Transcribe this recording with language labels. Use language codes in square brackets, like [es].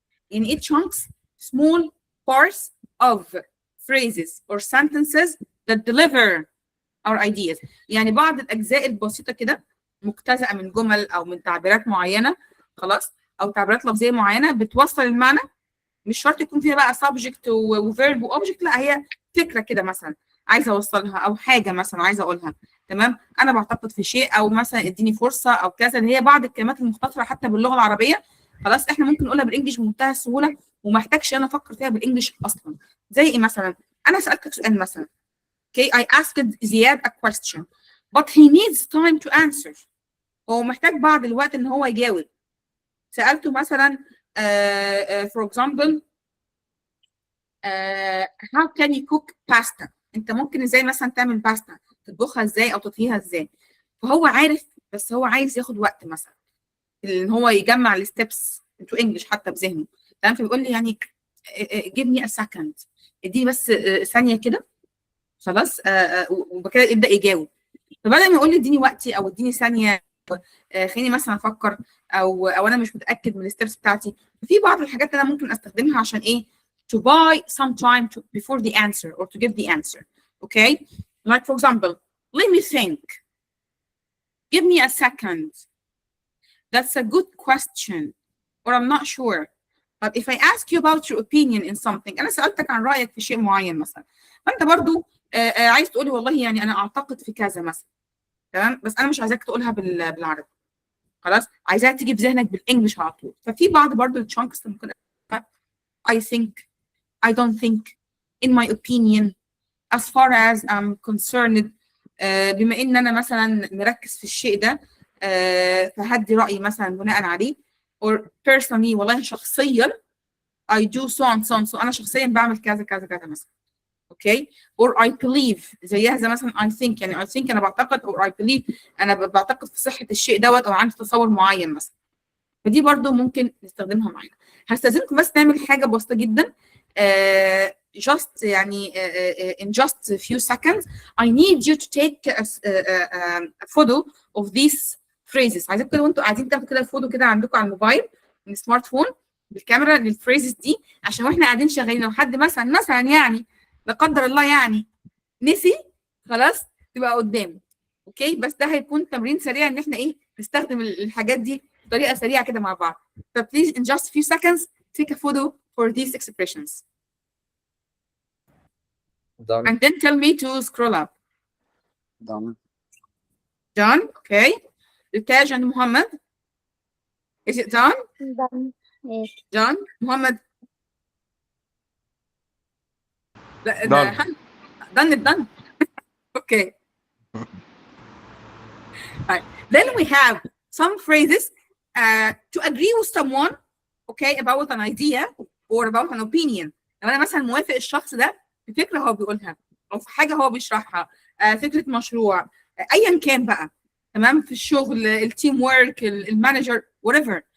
[ar] يعني ايه [en] chunks؟ small parts of phrases or sentences that deliver our ideas. [ar] يعني بعض الاجزاء البسيطه كده مجتزأه من جمل او من تعبيرات معينه خلاص، او تعبيرات لفظيه معينه بتوصل المعنى، مش شرط يكون فيها بقى subject وverb وobject، لا هي فكره كده مثلا عايزه اوصلها او حاجه مثلا عايزه اقولها. تمام، انا بعتقد في شيء او مثلا اديني فرصه او كذا، اللي هي بعض الكلمات المختصره حتى باللغه العربيه خلاص احنا ممكن نقولها بالانجلش بمنتهى السهوله وما احتاجش انا افكر فيها بالانجلش اصلا. زي ايه مثلا؟ انا سالتك سؤال مثلا [en] okay I asked Ziad a question but he needs time to answer. [ar] هو محتاج بعض الوقت ان هو يجاوب. سالته مثلا [en] for example how can you cook pasta؟ [ar] انت ممكن ازاي مثلا تعمل باستا، تطبخها ازاي او تطهيها ازاي؟ فهو عارف بس هو عايز ياخد وقت مثلا ان هو يجمع الستبس انتو انجلش حتى بذهنه. تمام، فبيقول لي يعني [en] give me a second، [ar] اديني بس ثانيه كده خلاص وبكده يبدا يجاوب. فبدل ما يقول لي اديني وقتي او اديني ثانيه خليني مثلا افكر او انا مش متاكد من الستبس بتاعتي، في بعض الحاجات اللي انا ممكن استخدمها عشان ايه [en] to buy some time before the answer [ar] or to give the answer. [en] Okay, like for example let me think, give me a second, that's a good question, or I'm not sure. But if I ask you about your opinion in something، [ar] انا سالتك عن رايك في شيء معين مثلا، فانت برضو عايز تقولي والله يعني انا اعتقد في كذا مثلا. تمام، بس انا مش عايزاك تقولها بالعربي خلاص، عايزاها تيجي في ذهنك بالانجلش على طول. ففي بعض برضو التشانكس ممكن [en] I think, I don't think, in my opinion, as far as I'm concerned. [ar] بما ان انا مثلا مركز في الشيء ده فهدي رايي مثلا بناء عليه. [en] or personally [ar] والله شخصيا [en] I do so and so [ar] and so، انا شخصيا بعمل كذا كذا كذا مثلا. اوكي [en] or I believe [ar] زيها زي مثلا [en] I think، [ar] يعني I think انا بعتقد or I believe انا بعتقد في صحه الشيء دوت او عندي تصور معين مثلا. فدي برضو ممكن نستخدمها معانا. هستاذنكم بس نعمل حاجه بسيطه جدا [en] just يعني in just a few seconds I need you to take a photo of these phrases. [ar] عايزاكم كده وانتوا قاعدين تاخدوا كده فوتو كده عندكم على الموبايل من السمارت فون بالكاميرا للفريزز دي، عشان واحنا قاعدين شغالين لو حد مثلا يعني لا قدر الله يعني نسي خلاص تبقى قدامه. اوكي، بس ده هيكون تمرين سريع ان احنا ايه نستخدم الحاجات دي بطريقه سريعه كده مع بعض. [en] فبليز in just a few seconds take a photo for these expressions Done. and then tell me to scroll up. done. Done. Okay. Ritaj and Muhammad, is it done? Done. Yes. Done. Muhammad. Done. Done. Okay. Right. Then we have some phrases to agree with someone, okay, about an idea or about an opinion. [ar] لو انا مثلا موافق الشخص ده في فكره هو بيقولها او في حاجه هو بيشرحها، فكره مشروع، ايا كان بقى، تمام، في الشغل، التيم ورك، المانجر whatever.